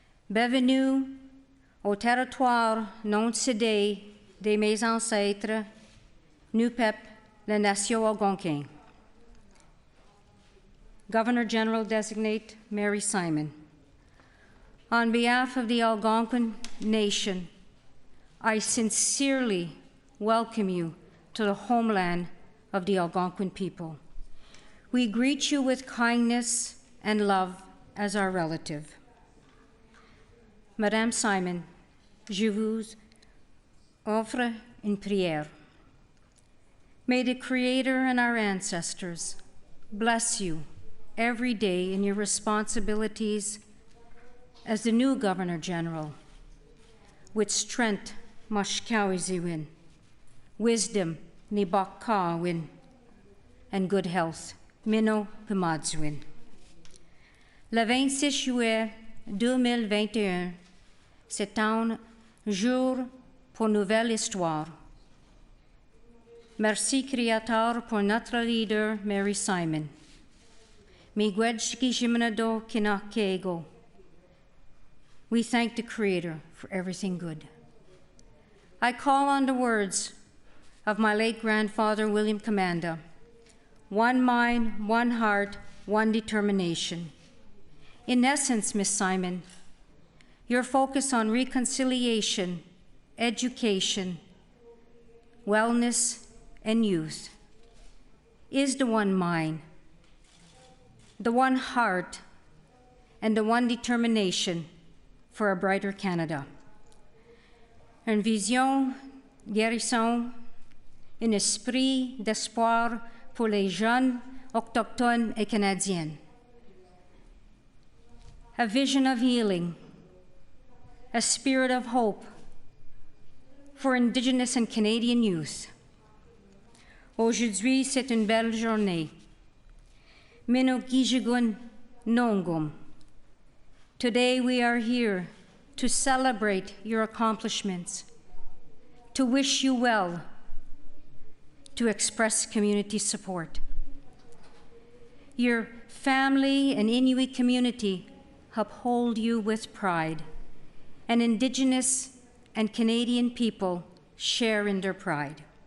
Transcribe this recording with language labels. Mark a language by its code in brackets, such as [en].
[fr] Bienvenue au territoire non cédé de mes ancêtres, nu peuple, la nation algonquin. [en] Governor General Designate Mary Simon, on behalf of the Algonquin Nation, I sincerely welcome you to the homeland of the Algonquin people. We greet you with kindness and love as our relative. [fr] Madame Simon, je vous offre une prière. [en] May the Creator and our ancestors bless you every day in your responsibilities as the new Governor General, with strength [alq] mashkawiziwin, [en] wisdom [alq] nibakkawin, [en] and good health [alq] mino pimadzwin. [fr] Le 26 juillet 2021, c'est un jour pour nouvelle histoire. Merci Créateur pour notre leader Mary Simon. [alq] Miigwech Gijimanado Kinakego. [en] We thank the Creator for everything good. I call on the words of my late grandfather, William Commanda. One mind, one heart, one determination. In essence, Miss Simon, your focus on reconciliation, education, wellness, and youth is the one mind, the one heart, and the one determination for a brighter Canada. [fr] Une vision, guérison, un esprit d'espoir pour les jeunes autochtones et canadiennes. [en] A vision of healing, a spirit of hope for Indigenous and Canadian youth. [fr] Aujourd'hui, c'est une belle journée. [alq] Mino Gijigun Nongum. [en] Today we are here to celebrate your accomplishments, to wish you well, to express community support. Your family and Inuit community uphold you with pride, and Indigenous and Canadian people share in their pride.